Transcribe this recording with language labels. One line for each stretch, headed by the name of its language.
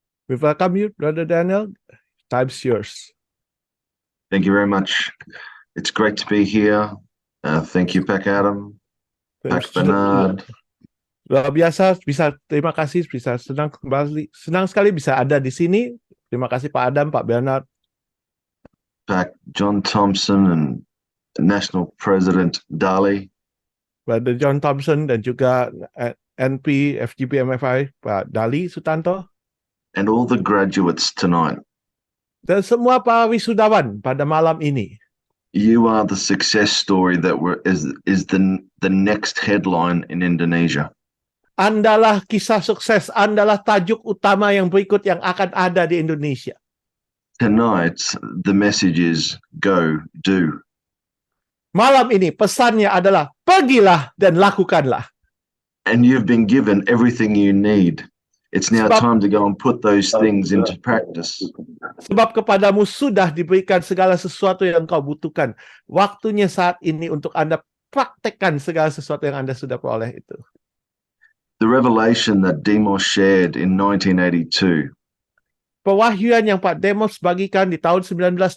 English: We welcome you, Brother Daniel. Time's yours. Thank you very much. It's great to be here. Thank you, Pak Adam, Pak Bernard.
Indonesian: Luar biasa, terima kasih, bisa senang sekali bisa ada di sini. Terima kasih Pak Adam, Pak Bernard,
English: Pak John Thompson, and National President Dali.
Indonesian: Brother John Thompson dan juga NP FGB MFI Pak Dali Sutanto.
English: And all the graduates tonight.
Indonesian: Dan semua para wisudawan pada malam ini.
English: You are the success story that is the next headline in Indonesia.
Indonesian: Andalah kisah sukses, andalah tajuk utama yang berikut yang akan ada di Indonesia.
English: Tonight, the message is go, do.
Indonesian: Malam ini pesannya adalah pergilah dan lakukanlah.
English: And you've been given everything you need. It's now time to go and put those things into practice.
Indonesian: Sebab kepadamu sudah diberikan segala sesuatu yang kau butuhkan. Waktunya saat ini untuk Anda praktekkan segala sesuatu yang Anda sudah peroleh itu.
English: The revelation that Demos shared in 1982.
Indonesian: Pewahyuan yang Pak Demos bagikan di tahun 1982.